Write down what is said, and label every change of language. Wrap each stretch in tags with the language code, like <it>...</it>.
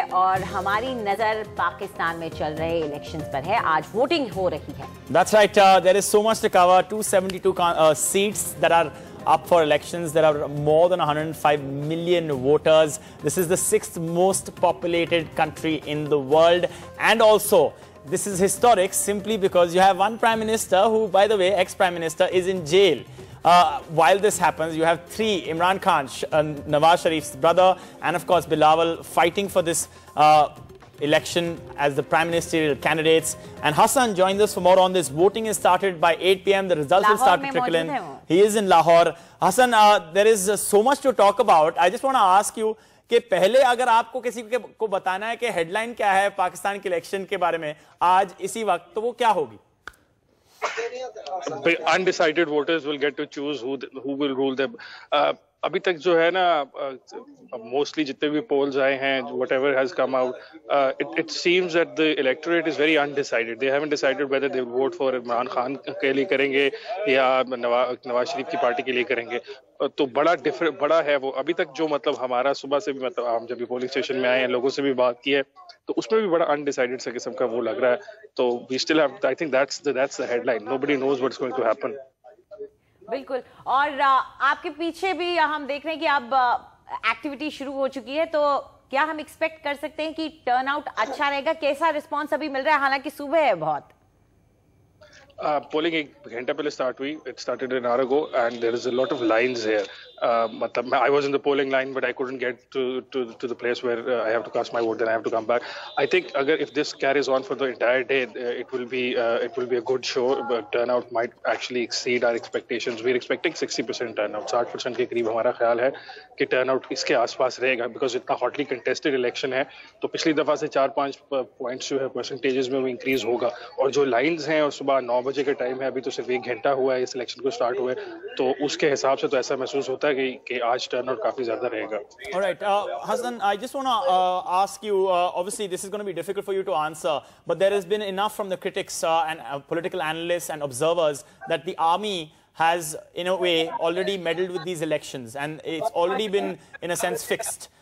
<ur>اور ہماری نظر پاکستان میں چل رہے الیکشنز پر ہے. آج ووٹنگ ہو رہی ہے.</ur> <en>That's right. There is so much to cover. 272 seats that are up for elections. There are more than 105 million voters. This is the 6th most populated country in the world. And also, this is historic simply because you have one Prime Minister who, by the way, ex-Prime Minister, is in jail. While this happens, you have three, Imran Khan, Nawaz Sharif's brother, and of course Bilawal, fighting for this election as the prime ministerial candidates. And Hassan joins us for more on this. Voting is started by 8 p.m. The results will start to trickle in. He is in Lahore. Hassan, there is so much to talk about. I just want to ask you</en> <ur>کہ پہلے اگر آپ کو کسی کو بتانا ہے کہ ہیڈ لائن کیا ہے پاکستان کے الیکشن کے بارے میں آج اسی وقت تو وہ کیا ہوگی؟</ur> <en>Undecided voters will get to choose who will rule them.</en> <ur>ابھی تک جو ہے نا موسٹلی جتنے بھی پولز آئے ہیں</ur> <en>whatever has come out, it seems that the electorate is very undecided. They haven't decided whether they will vote for</en> <ur>Imran Khan کے لیے کریں گے یا نواز شریف کی پارٹی کے لیے کریں گے. تو بڑا ہے وہ. ابھی تک جو مطلب ہمارا صبح سے بھی مطلب ہم جب بھی پولنگ اسٹیشن میں آئے ہیں لوگوں سے بھی بات کی ہے تو اس میں بھی بڑا انڈیسائیڈڈ سا قسم کا وہ لگ رہا ہے.</ur> <en>تو we still have, I think that's the headline. Nobody knows what's going to happen.</en> <ur>بالکل. اور آپ کے پیچھے بھی ہم دیکھ رہے ہیں کہ اب ایکٹیویٹی شروع ہو چکی ہے, تو کیا ہم ایکسپیکٹ کر سکتے ہیں کہ ٹرن آؤٹ اچھا رہے گا؟ کیسا رسپانس ابھی مل رہا ہے حالانکہ صبح ہے بہت؟ پولنگ ایک گھنٹہ پہلے اسٹارٹ ہوئی.</ur> <en>It started an hour ago and there is a lot of lines here. مطلب I was in the polling line but I couldn't get to the place where I have to cast my vote, then I have to come back. I think if this carries on for the entire day, it will be a good show, but turnout might actually exceed our expectations. We're expecting 60% turnout.</en> <ur>60% کے قریب ہمارا خیال ہے کہ turn out اس کے آس پاس رہے گا because اتنا ہاٹلی contested election ہے. تو پچھلی دفعہ سے 4-5 پوائنٹس جو ہے پرسنٹیجز میں وہ انکریز ہوگا. اور جو لائنز ہیں اور صبح 9 بجے کا ٹائم ہے, ابھی تو صرف 1 گھنٹہ ہوا ہے اس الیکشن کو اسٹارٹ ہوئے, تو اس کے حساب سے تو ایسا محسوس ہوتا ہے کہ آج ٹرن آؤٹ کافی زیادہ رہے گا.</ur> <en>All right, Hassan, I just want to ask you, obviously this is going to be difficult for you to answer, but there has been enough from the critics and political analysts and observers that the army has in a way already meddled with these elections and it's already been in a sense fixed.</en>